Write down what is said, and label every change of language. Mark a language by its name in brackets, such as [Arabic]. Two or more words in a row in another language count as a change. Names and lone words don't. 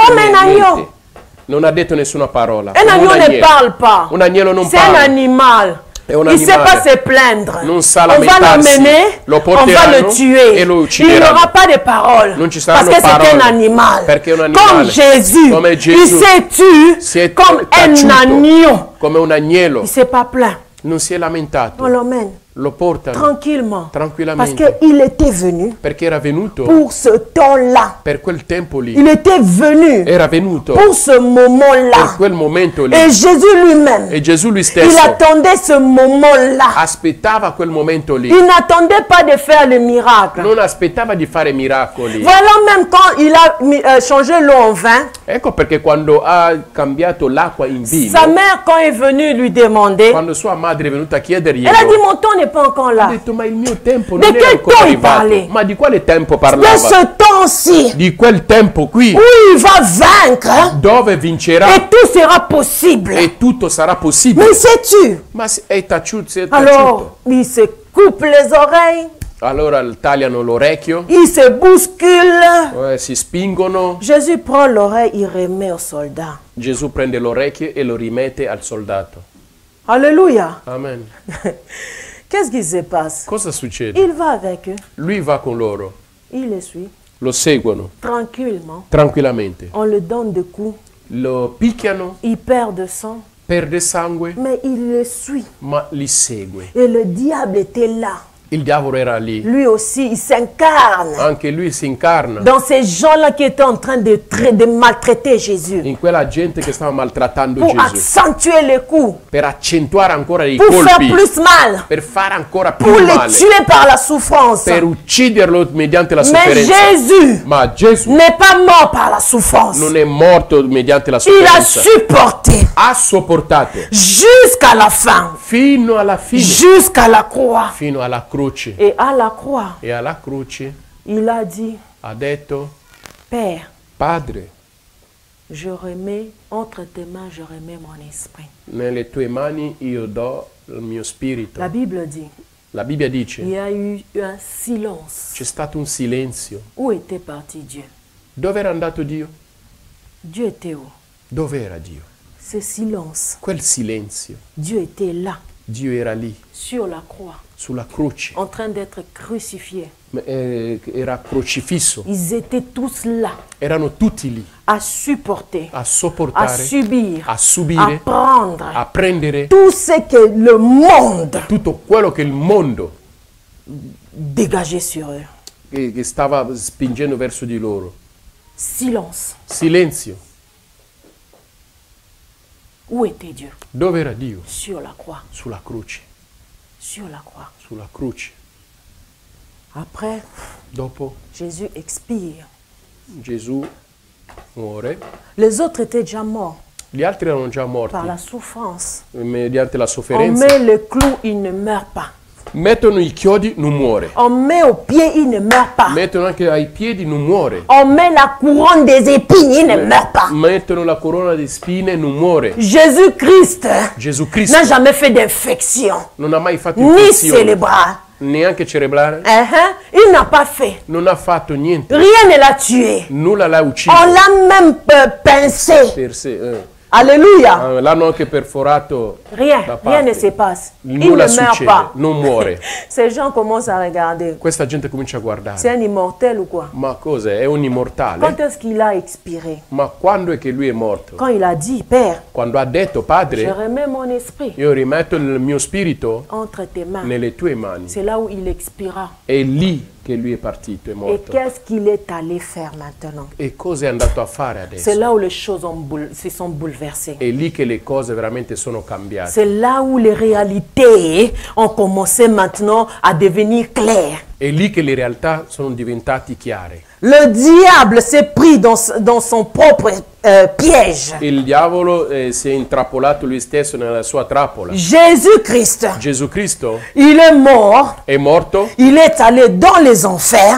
[Italian] Come un niente. [French] agneau. [Italian] Non ha detto nessuna parola. Un Come [French] agneau ne [Italian] agnello. [French] parle pas. [Italian] Un agnello non [French] C'est un [Italian] parla. [French] animal. [Italian] È un [French] Il ne sait [Italian] animale. [French] pas se plaindre. [Italian] Non sa [French] On va [Italian] lamentarsi. [French] l'emmener, [Italian] Lo [French] on va [Italian] porteranno [French] le tuer. [Italian] e lo [French] Il [Italian] uccideranno. [French] n'aura pas de parole. [Italian] Non ci [French] Parce [Italian] saranno [French] que c'est [Italian] parole. [French] un animal. [Italian] Perché è un [French] Comme [Italian] animale. [French] Jésus. [Italian] Come [French] Il [Italian] Gesù. [French] s'est tué [Italian] Si è [French] comme un [Italian] taciuto [French] agneau. [Italian] come un agnello. [French] Il ne s'est pas plaint. [Italian] Non si è lamentato. [French] On l'emmène [Italian] Lo portano [French] tranquillement. Parce [Italian] tranquillamente. [French] qu'il était venu [Italian] Perché era venuto [French] pour ce temps-là. [Italian] per quel tempo lì. [French] Il était venu [Italian] Era venuto [French] pour ce [Italian] per [French] moment-là. [Italian] quel momento lì. [French] Et Jésus lui-même, [Italian] E Gesù lui [French] il [Italian] stesso [French] attendait ce moment-là. [Italian] aspettava quel momento lì. [French] Il n'attendait pas de faire le miracle. [Italian] Non aspettava di fare miracoli. [French] Voilà même quand il a changé l'eau en vin. [Italian] Ecco perché quando ha cambiato l'acqua in [French] Sa [Italian] vino, [French] mère, quand est venue lui demander, [Italian] quando sua madre è venuta a chiedergli, [French] elle a dit, [Italian] ha [French] mon temps n'est pas encore là. [Italian] detto, ma il mio tempo Di non che è ancora tempo arrivato. parli? Ma di quale tempo [French] De [Italian] parlava? [French] ce temps-ci, [Italian] Di quel tempo qui, [French] où il va vaincre, [Italian] dove vincerà [French] et tout sera possible. [Italian] e tutto sarà possibile. [French] Mais sais-tu? [Italian] Ma è taciuto, si è [French] Alors, [Italian] taciuto. [French] il se coupe les oreilles, [Italian] Allora tagliano l'orecchio, [French] il se bouscule. [Italian] si spingono. [French] Jésus prend l'oreille, il remet au soldat. [Italian] Gesù prende l'orecchio e lo rimette al soldato. [French] Alléluia. Amen. Qu'est-ce qui se passe? [Italian] Cosa succede? [French] Il va avec eux, [Italian] Lui va con loro, [French] il les suit [Italian] lo seguono [French] tranquillement. [Italian] tranquillamente, [French] On le donne des coups, [Italian] lo picchiano, [French] il perd de sang, [Italian] perde sangue, [French] mais il le suit. [Italian] ma li segue. [French] Et le diable était là. [Italian] Il diavolo era lì, [French] Lui aussi, il s'incarne [Italian] anche lui si incarna [French] dans ces gens-là qui étaient en train de maltraiter Jésus. [Italian] in quella gente che stava maltrattando [French] Pour [Italian] Gesù, [French] accentuer les coups, [Italian] per accentuare ancora i [French] pour faire [Italian] colpi, [French] plus mal, [Italian] per fare ancora [French] pour [Italian] più [French] les [Italian] male, [French] tuer par la souffrance. [Italian] per ucciderlo mediante la [French] Mais [Italian] sofferenza. [French] Jésus [Italian] Ma Gesù [French] n'est pas mort par la souffrance. [Italian] non è morto mediante la [French] Il a [Italian] sofferenza, [French] supporté [Italian] ha sopportato [French] jusqu'à la fin, [Italian] fino alla fine, [French] jusqu'à la croix. [Italian] fino alla croce. [French] Et à la croix, [Italian] E alla croce [French] il a dit, [Italian] ha detto, [French] Père, [Italian] Padre, [French] je remets entre tes mains, je remets mon esprit. [Italian] nelle tue mani io do il mio spirito. [French] La Bible dit, [Italian] La Bibbia [French] il [Italian] dice, [French] y a eu un silence. [Italian] c'è stato un silenzio. [French] Où était parti Dieu? [Italian] Dove era andato Dio? [French] Dieu était où? [Italian] Dove era Dio? [French] Ce silence. [Italian] Quel silenzio. [French] Dieu était là, [Italian] Dio era lì, [French] sur la croix, [Italian] sulla croce. [French] en train d'être crucifié. [Italian] Era crocifisso. [French] Ils étaient tous là, [Italian] Erano tutti lì [French] à supporter, [Italian] a [French] à [Italian] sopportare, [French] subir, [Italian] a [French] à [Italian] subire, [French] prendre [Italian] a prendere [French] tout ce que le monde [Italian] tutto quello che il mondo [French] dégageait sur eux. [Italian] che stava spingendo verso di loro. [French] Silence. [Italian] Silenzio. [French] Où était Dieu? [Italian] Dove era Dio? [French] Sur la croix. [Italian] Sulla croce. [French] Sur la croix. [Italian] Sulla croce. [French] Après, [Italian] Dopo [French] Jésus expire. [Italian] Gesù muore. [French] Les autres étaient déjà morts [Italian] Gli altri erano già morti [French] par la souffrance. [Italian] mediante la [French] On [Italian] sofferenza. [French] met le clou, il ne meurt pas. [Italian] Mettono i chiodi, non muore. [French] On met aux pieds, il ne meurt pas. [Italian] Mettono anche ai piedi, non muore. [French] On met la couronne des épines, il ne meurt pas. [Italian] Mettono la corona di spine, non muore. [French] Jésus-Christ [Italian] Gesù Cristo [French] n'a jamais fait d'infection, [Italian] non ha mai fatto [French] ni [Italian] infezione, [French] cérébrale. [Italian] neanche cerebrale. [French] Il n'a pas fait. [Italian] Non ha fatto niente. [French] Rien ne l'a tué. [Italian] Nulla l'ha ucciso. [French] On l'a même pincé. [Italian] Per sé, [French] Alléluia. [Italian] l'hanno anche perforato. [French] Rien, [Italian] da [French] rien ne [Italian] parte. [French] se passe. Il [Italian] Nulla [French] ne meurt [Italian] succede, [French] pas. [Italian] non muore. [French] Ces gens commencent à regarder. [Italian] Questa gente comincia a guardare. [French] C'est un immortel ou quoi? [Italian] Ma cos'è? È un [French] Quand [Italian] immortale? [French] est-ce qu'il a expiré? [Italian] Ma quando è che lui è morto? [French] Quand il a dit, Père, [Italian] Quando ha detto, [French] je [Italian] Padre, [French] remets mon esprit [Italian] io rimetto il mio spirito [French] entre tes mains. [Italian] nelle tue mani. [French] C'est là où il expira. [Italian] È lì che lui è partito, è [French] Et [Italian] morto. [French] qu'est-ce qu'il est allé faire maintenant? [Italian] E cosa è andato a fare [French] C'est [Italian] adesso? [French] là où les choses se sont bouleversées. [Italian] È lì che le cose veramente sono cambiate. [French] C'est là où les réalités ont commencé maintenant à devenir claires. [Italian] È lì che le realtà sono diventate chiare. [French] Le diable s'est pris dans son propre piège. [Italian] Il diavolo si è intrappolato lui stesso nella sua trappola. [French] Jésus-Christ, [Italian] Gesù Cristo [French] il est mort, [Italian] è morto, [French] il est allé dans les enfers